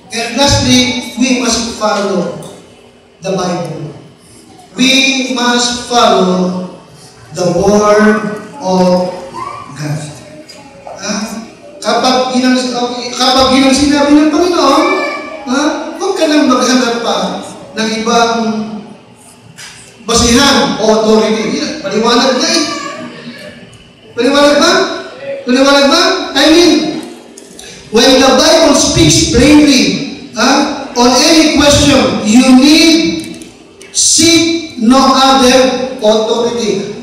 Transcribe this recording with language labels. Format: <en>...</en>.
<en>And lastly, we must follow the Bible. We must follow the Word of God.</en> <tl>Kapag yun ang sinabi ng Panginoon, huwag ka nang maghanap pa ng ibang basihan o authority. Paliwanag na eh. Paliwanag ba?</tl> <en>I mean, when the Bible speaks plainly on any question, you need seek no other authority.</en>